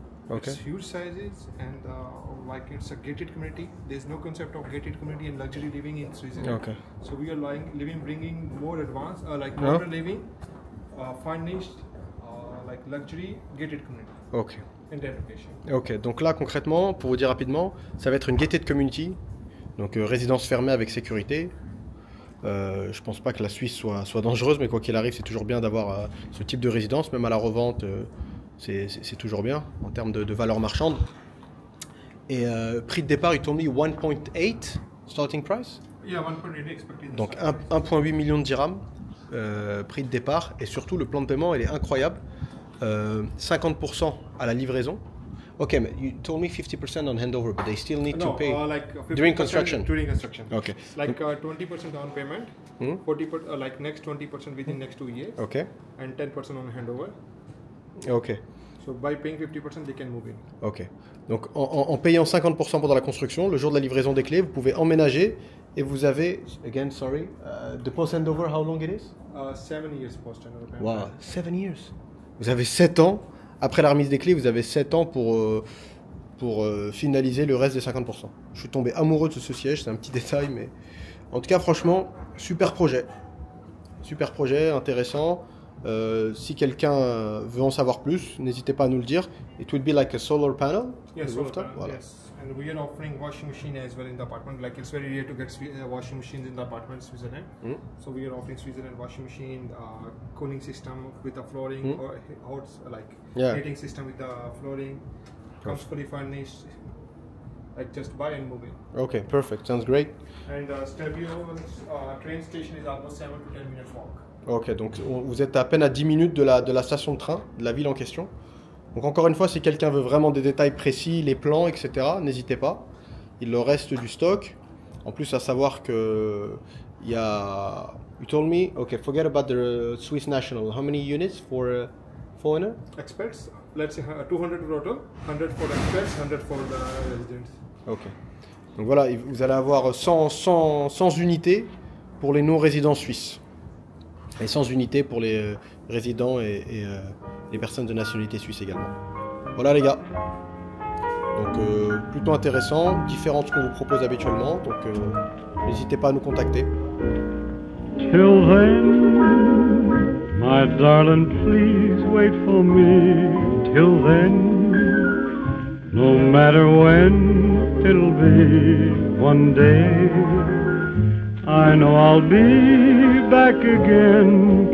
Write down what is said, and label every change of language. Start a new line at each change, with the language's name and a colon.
English: okay. It's huge sizes, and like it's a gated community. There's no concept of gated community and luxury living in Switzerland. Okay. So we are bringing more advanced, like Yeah. modern living, furnished, like luxury gated community Ok. in that location.
French: Ok, donc là concrètement, pour vous dire rapidement, ça va être une gated community, donc résidence fermée avec sécurité. Je pense pas que la Suisse soit dangereuse, mais quoi qu'il arrive, c'est toujours bien d'avoir ce type de résidence, même à la revente, c'est toujours bien en termes de valeur marchande. Et prix de départ, il tourne 1.8
English: starting price, Yeah, 1.8 expected.
French: donc 1,8 million de dirhams, prix de départ, et surtout le plan de paiement, il est incroyable, 50% à la livraison.
English: Okay, you told me 50% on handover, but they still need to pay like 50% during construction. During construction. Okay. Like 20% down payment, Hmm? 40% like next 20% within next 2 years, Ok, and 10% on handover. ok, So by paying 50%, they can move in. ok.
French: Donc en payant 50% pendant la construction, le jour de la livraison des clés, vous pouvez emménager et vous avez,
English: again, sorry, the post handover, how long it is? 7 years post handover payment. Wow, 7 years.
French: Vous avez 7 ans. Après la remise des clés, vous avez 7 ans pour finaliser le reste des 50%. Je suis tombé amoureux de ce siège, c'est un petit détail, mais en tout cas, franchement, super projet. Super projet, intéressant. Si quelqu'un veut en savoir plus, n'hésitez pas à nous le dire.
English: It will be like a solar panel. Yes, the solar rooftop, panel,
French: voilà.
English: yes. And we are offering washing machine as well in the apartment. Like it's very rare to get washing machines in the apartment in Switzerland. Mm. So we are offering Switzerland washing machine, cooling system with the flooring, Mm. or hot like Yeah. heating system with the flooring. Comes fully furnished. Like just buy and move in. Ok, perfect, sounds great. And Stabio train station is almost 7 to 10 minutes walk.
French: Ok, donc vous êtes à peine à 10 minutes de la station de train, de la ville en question. Donc encore une fois, si quelqu'un veut vraiment des détails précis, les plans, etc., n'hésitez pas. Il leur reste du stock. En plus, à savoir que il y a...
English: You told me, okay, forget about the Swiss national. How many units for foreigner? Experts, let's say 200 total, 100 for experts, 100 for the residents. Ok.
French: Donc voilà, vous allez avoir 100 unités pour les non-résidents suisses. Et 100 unités pour les résidents et les personnes de nationalité suisse également. Voilà les gars. Donc plutôt intéressant, différent de ce qu'on vous propose habituellement. Donc n'hésitez pas à nous contacter.
English: Till then, my darling, please wait for me. Till then, no matter when it'll be, one day I know I'll be back again.